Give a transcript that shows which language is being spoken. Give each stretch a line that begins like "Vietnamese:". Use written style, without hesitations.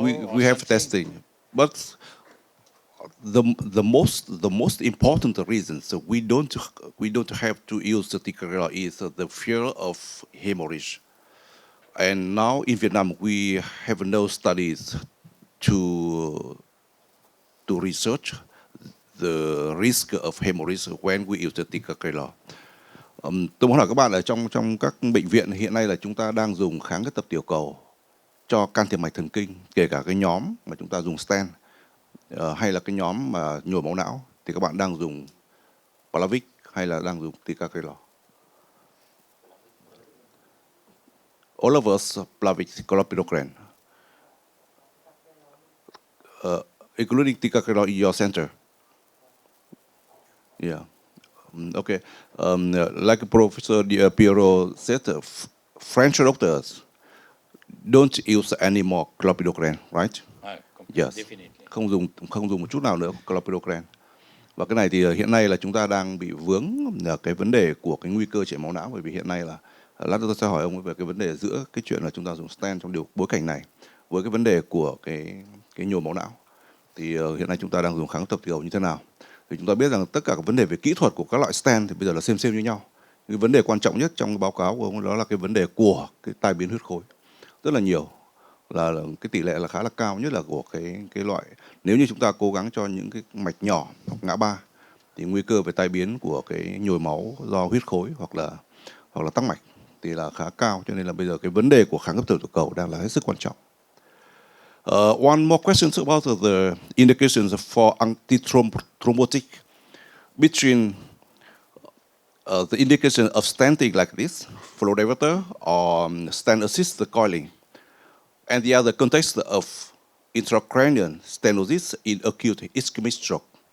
English: we have testing, but the most important reasons we don't have to use the ticagrelor is the fear of hemorrhage. And now in Vietnam we have no studies to research the risk of hemorrhage when we use the ticagrelor.
Vietnamese: Tôi muốn hỏi các bạn là trong các bệnh viện hiện nay là chúng ta đang dùng kháng cái tập tiểu cầu cho can thiệp mạch thần kinh, kể cả cái nhóm mà chúng ta dùng stent hay là cái nhóm mà nhồi máu não, thì các bạn đang dùng Plavix hay là đang dùng ticagrelor?
English: all of us apply with clopidogrel, including ticagrelor in your center. Yeah. Okay. Like Professor Piero said, French doctors don't use any more clopidogrel, right? Yes. Definitely.
Vietnamese: Không dùng một chút nào nữa clopidogrel. Và cái này thì hiện nay là chúng ta đang bị vướng là cái vấn đề của cái nguy cơ chảy máu não, bởi vì hiện nay là lát nữa tôi sẽ hỏi ông về cái vấn đề giữa cái chuyện là chúng ta dùng stent trong bối cảnh này với cái vấn đề của cái nhồi máu não. Thì hiện nay chúng ta đang dùng kháng tập tiểu như thế nào? Thì chúng ta biết rằng tất cả các vấn đề về kỹ thuật của các loại stent thì bây giờ là xem như nhau. Cái vấn đề quan trọng nhất trong cái báo cáo của ông đó là cái vấn đề của cái tai biến huyết khối, rất là nhiều, là cái tỷ lệ là khá là cao, nhất là của cái loại, nếu như chúng ta cố gắng cho những cái mạch nhỏ hoặc ngã ba thì nguy cơ về tai biến của cái nhồi máu do huyết khối hoặc là tắc mạch thì là khá cao, cho nên là bây giờ cái vấn đề của kháng cấp tiểu cầu đang là hết sức quan trọng.
English: One more question about the indications for antithrombotic between the indication of stenting like this, flow diverter, or stent assisted coiling, and the other context of intracranial stenosis in acute ischemic stroke.